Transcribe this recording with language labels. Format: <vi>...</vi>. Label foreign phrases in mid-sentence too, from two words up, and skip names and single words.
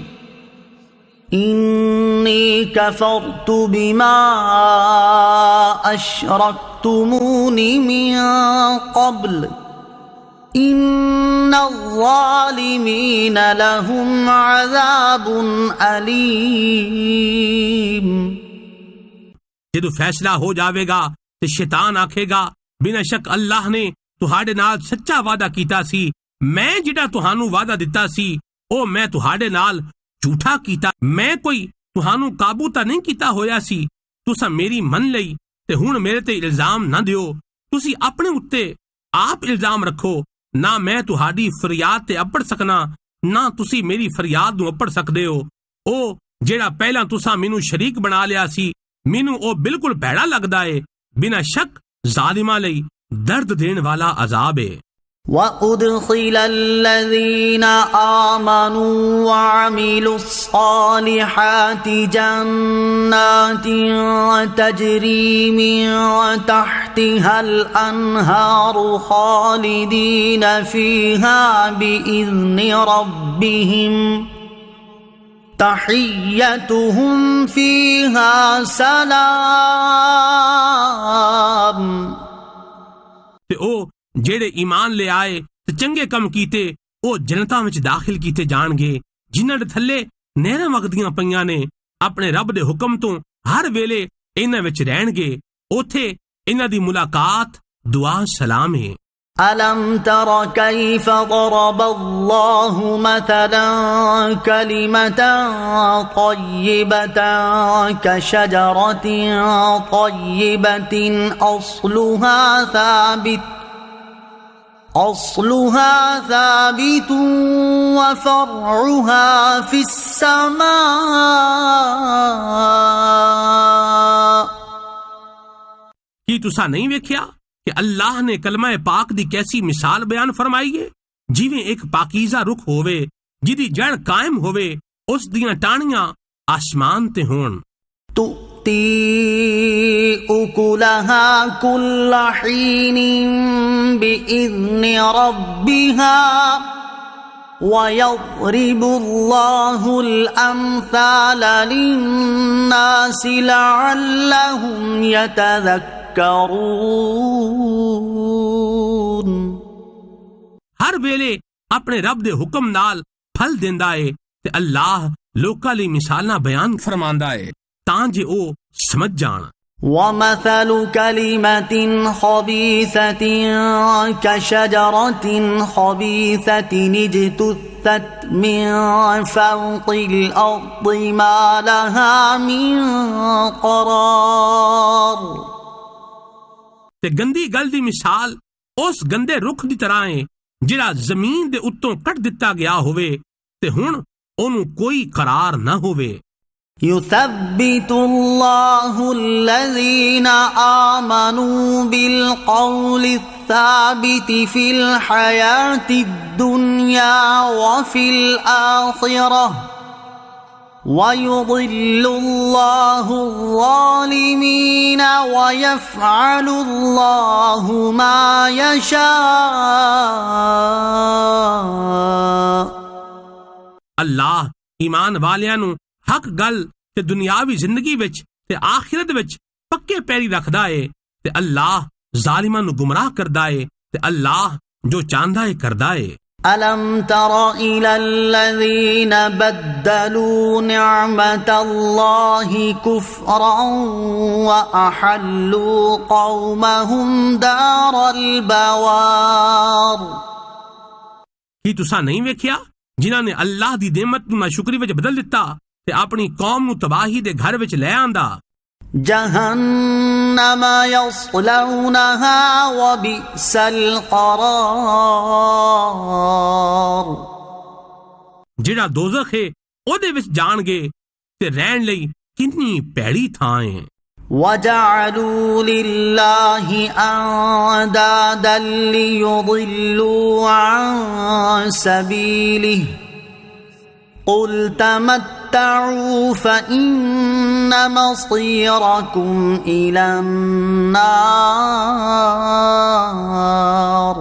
<ar>إني كفرت بما أشركتمون من قبل إن الظالمين لهم عذاب أليم।</ar> <pa>ਜਦੋਂ ਫੈਸਲਾ ਹੋ ਜਾਵੇਗਾ ਤੇ ਸ਼ੈਤਾਨ ਆਖੇਗਾ ਬਿਨਾਂ ਸ਼ੱਕ ਅੱਲਾਹ ਨੇ ਤੁਹਾਡੇ ਨਾਲ ਸੱਚਾ ਵਾਅਦਾ ਕੀਤਾ ਸੀ, ਮੈਂ ਜਿਹੜਾ ਤੁਹਾਨੂੰ ਵਾਅਦਾ ਦਿੱਤਾ ਸੀ ਉਹ ਮੈਂ ਤੁਹਾਡੇ ਨਾਲ ਝੂਠਾ ਕੀਤਾ, ਮੈਂ ਕੋਈ ਤੁਹਾਨੂੰ ਕਾਬੂ ਤਾਂ ਨਹੀਂ ਕੀਤਾ ਹੋਇਆ ਸੀ, ਤੁਸੀਂ ਮੇਰੀ ਮੰਨ ਲਈ ਤੇ ਹੁਣ ਮੇਰੇ ਤੇ ਇਲਜ਼ਾਮ ਨਾ ਦਿਓ, ਤੁਸੀਂ ਆਪਣੇ ਉੱਤੇ ਆਪ ਇਲਜ਼ਾਮ ਰੱਖੋ, ਨਾ ਮੈਂ ਤੁਹਾਡੀ ਫਰਿਆਦ ਤੇ ਅਪੜ ਸਕਣਾ ਨਾ ਤੁਸੀਂ ਮੇਰੀ ਫਰਿਆਦ ਨੂੰ ਅਪੜ ਸਕਦੇ ਹੋ। ਉਹ ਜਿਹੜਾ ਪਹਿਲਾਂ ਤੁਸੀਂ ਮੈਨੂੰ ਸ਼ਰੀਕ ਬਣਾ ਲਿਆ ਸੀ ਮੈਨੂੰ ਉਹ ਬਿਲਕੁਲ ਭੈੜਾ ਲੱਗਦਾ ਏ, ਬਿਨਾਂ ਸ਼ੱਕ ਜ਼ਾਲਿਮਾਂ ਲਈ ਦਰਦ ਦੇਣ ਵਾਲਾ ਅਜ਼ਾਬ ਏ।</pa> <ar>وَأُدْخِلَ الَّذِينَ آمَنُوا وَعَمِلُوا الصَّالِحَاتِ جَنَّاتٍ تَجْرِي مِن تَحْتِهَا الْأَنْهَارُ خَالِدِينَ فِيهَا بِإِذْنِ رَبِّهِمْ تحيتهم فيها سلام।</ar> <pa>ਤੇ ਉਹ ਜਿਹੜੇ ਈਮਾਨ ਲੈ ਆਏ ਤੇ ਚੰਗੇ ਕੰਮ ਕੀਤੇ ਉਹ ਜੰਨਤਾਂ ਵਿੱਚ ਦਾਖਲ ਕੀਤੇ ਜਾਣਗੇ ਜਿਨ੍ਹਾਂ ਦੇ ਥੱਲੇ ਨਹਿਰਾਂ ਵਗਦੀਆਂ ਪਈਆਂ ਨੇ, ਆਪਣੇ ਰੱਬ ਦੇ ਹੁਕਮ ਤੋਂ ਹਰ ਵੇਲੇ ਇਹਨਾਂ ਵਿੱਚ ਰਹਿਣਗੇ, ਉੱਥੇ ਇਹਨਾਂ ਦੀ ਮੁਲਾਕਾਤ ਦੁਆ ਸਲਾਮ ਹੈ।</pa> <ar>ألم تر كيف ضرب الله مثلا كلمة طيبة كشجرة طيبة أصلها ثابت وفرعها في السماء।</ar> <pa>ਕੀ ਤੁਸੀਂ ਨਹੀਂ ਵੇਖਿਆ ਕਿ ਅੱਲਾਹ ਨੇ ਕਲਮਾ ਪਾਕ ਦੀ ਕੈਸੀ ਮਿਸਾਲ ਬਿਆਨ ਫਰਮਾਈ ਹੈ, ਜਿਵੇਂ ਇੱਕ ਪਾਕੀਜ਼ਾ ਰੁੱਖ ਹੋਵੇ ਜਿਹਦੀ ਜੜ ਕਾਇਮ ਹੋਵੇ, ਉਸ ਦੀਆਂ ਟਾਹਣੀਆਂ ਆਸਮਾਨ ਤੇ ਹੋਣ।</pa> <ar>تؤتي أكلها كل حين بإذن ربها ويضرب الله الأمثال للناس لعلهم يتذكرون۔</ar> <pa>ਹਰ ਵੇਲੇ ਆਪਣੇ ਰੱਬ ਦੇ ਹੁਕਮ ਨਾਲ ਫਲ ਦਿੰਦਾ ਏ ਤੇ ਅੱਲਾਹ ਲੋਕਾਂ ਲਈ ਮਿਸਾਲਾਂ ਬਿਆਨ ਫਰਮਾਂਦਾ ਏ ਤਾਂ ਜੇ ਉਹ ਸਮਝ ਜਾਣ।</pa> <ar>ومثل كلمة خبيثة كشجرة خبيثة اجتثت من فوق الأرض ما لها من قرار۔</ar> <pa>ਤੇ ਗੰਦੀ ਗੱਲ ਦੀ ਮਿਸਾਲ ਉਸ ਗੰਦੇ ਰੁੱਖ ਦੀ ਤਰ੍ਹਾਂ ਏ ਜਿਹੜਾ ਜ਼ਮੀਨ ਦੇ ਉੱਤੋਂ ਕੱਟ ਦਿੱਤਾ ਗਿਆ ਹੋਵੇ ਤੇ ਹੁਣ ਉਹਨੂੰ ਕੋਈ ਕਰਾਰ ਨਾ ਹੋਵੇ।</pa> <ar>يثبت الله الذين آمنوا بالقول الثابت في الحياة الدنيا وفي الآخرة ويضل الله الظالمين ويفعل الله ما يشاء۔</ar> <pa>ਅੱਲਾਹ ਈਮਾਨ ਵਾਲਿਆਂ ਨੂੰ ਹੱਕ ਗੱਲ ਤੇ ਦੁਨਿਆਵੀ ਜ਼ਿੰਦਗੀ ਵਿੱਚ ਤੇ ਆਖਿਰਤ ਵਿੱਚ ਪੱਕੇ ਪੈਰੀ ਰੱਖਦਾ ਏ ਤੇ ਅੱਲਾਹ ਜ਼ਾਲਿਮਾਂ ਨੂੰ ਗੁੰਮਰਾਹ ਕਰਦਾ ਏ ਤੇ ਅੱਲਾਹ ਜੋ ਚਾਹੁੰਦਾ ਏ ਕਰਦਾ ਏ।</pa> <ar>ألم تر إلى الذين بدلوا نعمة الله كفرا وأحلوا قومهم دار البوار۔</ar> <pa>ਕੀ ਤੁਸੀਂ ਨਹੀਂ ਵੇਖਿਆ ਜਿਨ੍ਹਾਂ ਨੇ ਅੱਲਾਹ ਦੀ ਨਿਮਤ ਨੂੰ ਨਾਸ਼ੁਕਰੀ ਵਿੱਚ ਬਦਲ ਦਿੱਤਾ ਤੇ ਆਪਣੀ ਕੌਮ ਨੂੰ ਤਬਾਹੀ ਦੇ ਘਰ ਵਿੱਚ ਲੈ ਆਂਦਾ।</pa> <ar>جهنم يصلونها وبئس القرار۔</ar> <pa>ਜਿਹੜਾ ਦੋਜ਼ਖ ਹੈ ਉਹਦੇ ਵਿੱਚ ਜਾਣਗੇ ਤੇ ਰਹਿਣ ਲਈ ਕਿੰਨੀ ਭੈੜੀ ਥਾਂ ਹੈ।</pa> <ar>وَجَعَلُوا لِلَّهِ أَنْدَادًا لِيُضِلُّوا عَنْ سَبِيلِهِ قُلْ تَمَتَّعُوا فَإِنَّ مَصِيرَكُمْ إِلَى النَّارِ।</ar>